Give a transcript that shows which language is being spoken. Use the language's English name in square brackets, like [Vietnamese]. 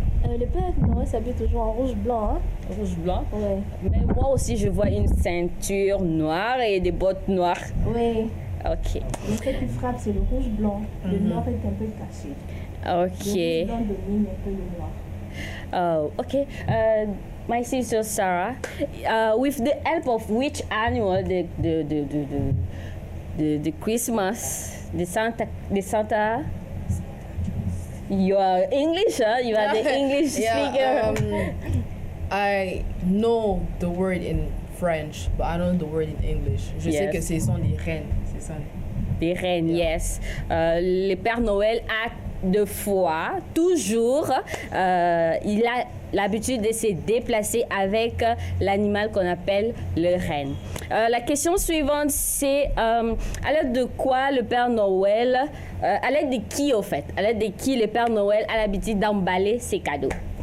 [French] Le Père Noël s'habille toujours en rouge-blanc. Hein? Rouge-blanc? Ouais. Mais moi aussi, je vois une ceinture noire et des bottes noires. Oui. Ok. Mais ce qui frappe, c'est le rouge-blanc. Le noir est un peu caché. Ok. Le rouge-blanc domine un peu le noir. [English] Oh, okay. My sister Sarah, with the help of which animal the Christmas, the Santa, you are English, huh? You are the English speaker. I know the word in French, but I don't know the word in English. [French] Je sais que ce sont les reines, c'est ça. Des reines, yes. Le Père Noël a deux fois, toujours, il a l'habitude de se déplacer avec l'animal qu'on appelle le renne. La question suivante, c'est à l'aide de quoi le Père Noël, à l'aide de qui au fait, à l'aide de qui le Père Noël a l'habitude d'emballer ses cadeaux?